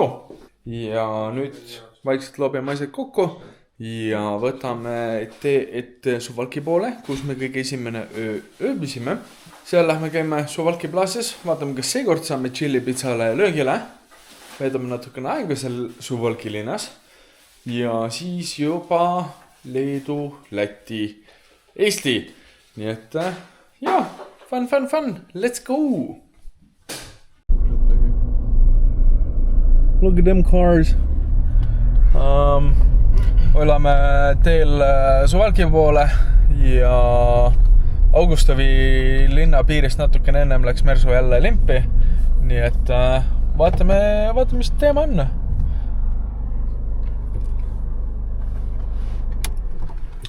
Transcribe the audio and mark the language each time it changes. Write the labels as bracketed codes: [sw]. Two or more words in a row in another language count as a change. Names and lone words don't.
[et] Ja nüüd vaikselt loobime asjad kokku ja võtame ette Suwałki poole, kus me kõige esimene ööbisime. Seal lähme käime Suwałki plaases, vaatame, kas seekord saame chili pizzale löögile. Veedame natukene aega seal Suwałki linnas ja siis juba Leedu, Läti, Eesti. Nii et [en] fun, let's go! Look at them cars. [et] Oleme teel Suwałki poole ja Augustovi linna piirist natukene ennem läks Mersu jälle limpi. Nii et vaatame, mis teema on.